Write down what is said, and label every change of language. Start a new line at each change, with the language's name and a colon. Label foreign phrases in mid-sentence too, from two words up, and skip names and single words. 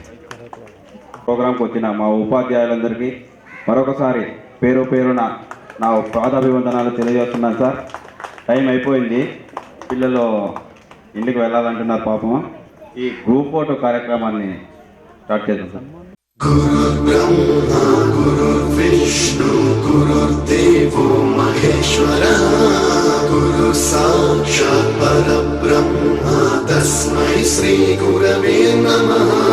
Telugu: ప్రోగ్రాంకి వచ్చిన మా ఉపాధ్యాయులందరికీ మరొకసారి పేరు పేరున నా పాదాభివందనాలు తెలియజేస్తున్నాను సార్. టైం అయిపోయింది, పిల్లలు ఇంటికి వెళ్ళాలంటున్నారు పాపం. ఈ
English: group photo
Telugu: కార్యక్రమాన్ని స్టార్ట్ చేద్దాం సార్.
Sanskrit: गुरुर्ब्रह्मा गुरुर्विष्णु गुरुर्देवो महेश्वरः गुरु साक्षात् परब्रह्म तस्मै श्री गुरवे नमः.